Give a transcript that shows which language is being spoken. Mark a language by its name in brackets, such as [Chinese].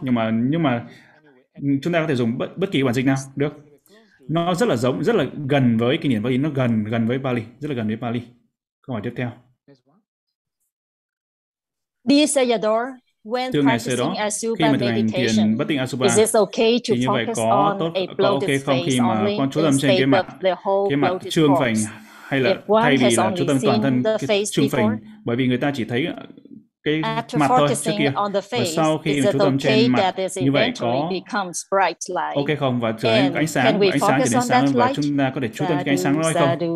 [Vietnamese] Nhưng mà chúng ta có thể dùng bất kỳ bản dịch nào được. Nó rất là giống, rất là gần với kinh điển Bali, nó gần với Bali, rất là gần với Bali. Câu hỏi tiếp theo. [English] Dear Sayadaw, when practicing Asubha meditation, [Vietnamese] khi mà thực hành thiền bất tịnh Asubha, [English] is it okay to focus on a bloated face only instead of the whole bloated corpse? [Vietnamese] Khi mà con chú tâm trên cái mặt trương phình, hay là thay vì là chú tâm toàn thân trương phình, bởi vì người ta chỉ thấy cái mặt thôi trước kia, và sau khi chú tâm trên mặt như vậy có ok không, và trở nên ánh sáng trở nên sáng, và chúng ta có thể chú tâm trên ánh sáng đó hay không?